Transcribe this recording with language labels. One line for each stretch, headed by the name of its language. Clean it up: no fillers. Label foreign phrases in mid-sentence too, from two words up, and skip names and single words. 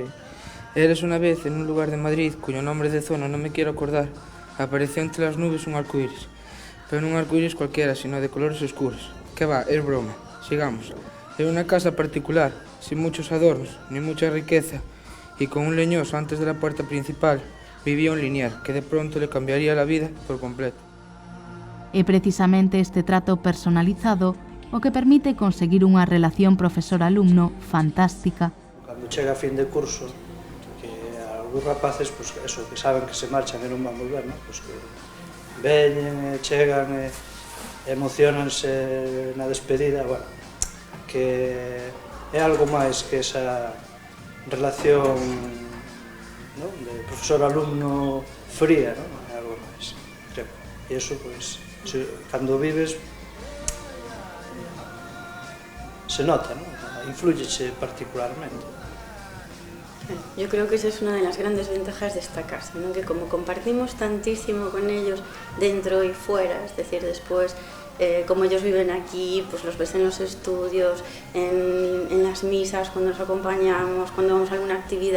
Spanish: Eras una vez en un lugar de Madrid, cuyo nombre de zona no me quiero acordar, apareció entre las nubes un arcoíris. Pero no un arcoíris cualquiera, sino de colores oscuros. ¿Qué va? Es broma. Sigamos. Era una casa particular, sin muchos adornos, ni mucha riqueza, y con un leñoso antes de la puerta principal vivía un linier que de pronto le cambiaría la vida por completo.
Galician: É precisamente este trato personalizado o que permite conseguir unha relación profesor-alumno fantástica. Cando chega a fin de curso, que algúns rapaces,
Spanish: pues, eso,
Galician: que saben que se marchan e non van volver, ¿no? Pues que veñen, chegan, emocionanse na despedida, bueno, que é algo máis que esa relación, ¿no? De profesor-alumno fría, ¿no? É algo máis, creo. E iso, pues, cando vives, se nota, ¿no? Influyeche particularmente.
Spanish: yo creo que esa es una de las grandes ventajas de esta casa, ¿no? Que como compartimos tantísimo con ellos dentro y fuera, es decir, después como ellos viven aquí, pues los ves en los estudios, en las misas, cuando nos acompañamos, cuando vamos a alguna actividad.